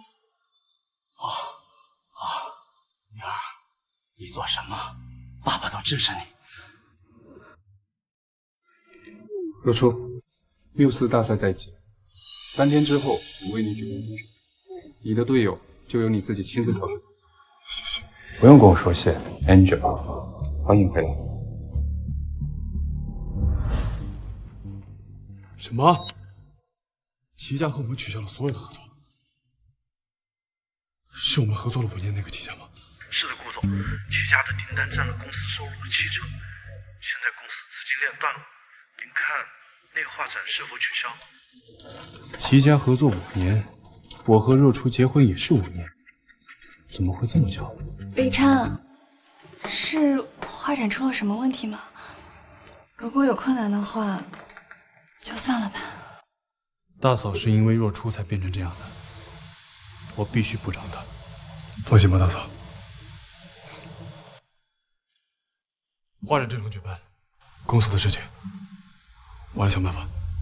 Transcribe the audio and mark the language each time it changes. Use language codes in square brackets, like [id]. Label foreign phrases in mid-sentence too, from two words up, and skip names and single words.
[zh] 好，女兒，你做什麼，爸爸都支持你。若初，64大賽在即，3天之後我為你舉辦甄選，你的隊友就由你自己親自挑選。謝謝。不用跟我說謝 ，Angel，歡迎回來。什麼？齊家和我們取消了所有的合作，是我們合作了5年那個齊家嗎？是的，顧總，齊家的訂單佔了公司收入的7成，現在公司資金鏈斷了，您看那個畫展是否取消？齊家合作5年，我和若初結婚也是5年，怎麼會這麼巧？北琛，是畫展出了什麼問題嗎？如果有困難的話，就算了吧。大嫂是因為若初才變成這樣的，我必須補償她。放心吧，大嫂。畫展正常舉辦，公司的事情我來想辦法。